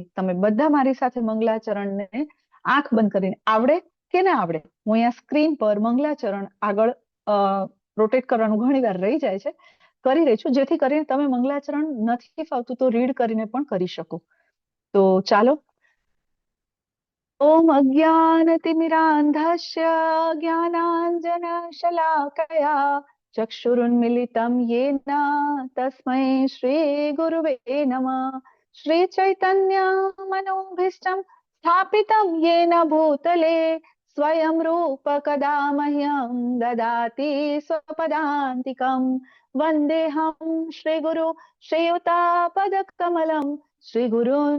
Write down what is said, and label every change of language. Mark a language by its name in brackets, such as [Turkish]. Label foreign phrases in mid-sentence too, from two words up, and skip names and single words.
[Gujarati] તમે બધા મારી સાથે મંગલાચરણને આંખ બંધ કરીને આવડે કે ના આવડે, હું અહીંયા સ્ક્રીન પર મંગલાચરણ આગળ રોટેટ કરવાનું ઘણી વાર રહી જાય છે, કરી રહી છું, જેથી કરીને તમે મંગલાચરણ નથી ફાવતું તો રીડ કરીને પણ કરી શકો. તો ચાલો. [Sanskrit] ઓમ અજ્ઞાનતિમિરાંધસ્ય જ્ઞાનાંજનશલાકયા ચક્ષુરુન્મિલિतं येन तस्मै श्रीगुरुवे नमः. श्रीचैतन्य मनोभीष्टं स्थापितं येन भूतले स्वयं रूप कदा मह्यं ददाति स्वपदान्तिकं. वन्देऽहं श्रीगुरु श्रीयुतापदकमलं श्रीगुरून्